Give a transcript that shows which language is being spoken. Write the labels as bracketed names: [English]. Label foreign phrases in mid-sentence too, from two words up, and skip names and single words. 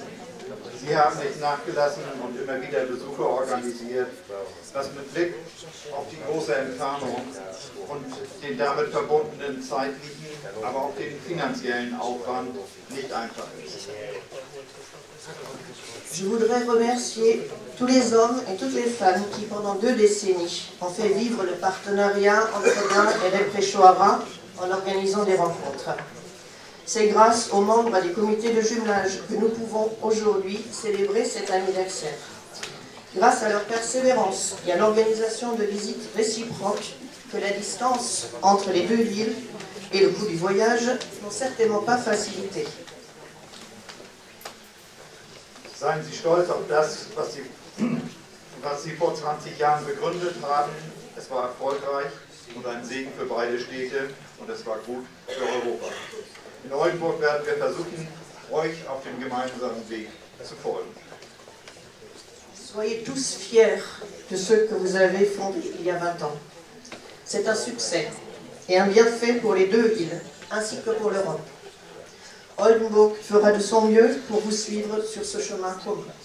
[German] Sie haben nicht nachgelassen und immer wieder Besuche organisiert, was mit Blick auf die große Entfernung und den damit verbundenen zeitlichen, aber auch den finanziellen Aufwand nicht einfach ist. [French] Je voudrais remercier tous les hommes et toutes les femmes qui, pendant 2 décennies, ont fait vivre le partenariat entre Gand et Repré-Choara en organisant des rencontres. C'est grâce aux membres des comités de jumelage que nous pouvons aujourd'hui célébrer cet anniversaire. Grâce à leur persévérance et à l'organisation de visites réciproques, que la distance entre les 2 villes et le coût du voyage n'ont certainement pas facilité. [German] Seien Sie stolz auf das, was Sie vor 20 Jahren begründet haben. Es war erfolgreich und ein Segen für beide Städte und es war gut für Europa. In Oldenburg werden wir versuchen, euch auf dem gemeinsamen Weg zu folgen. [French] Soyez tous fiers de ce que vous avez fondé il y a 20 ans. C'est un succès et un bienfait pour les 2 villes, ainsi que pour l'Europe. Oldenburg fera de son mieux pour vous suivre sur ce chemin commun.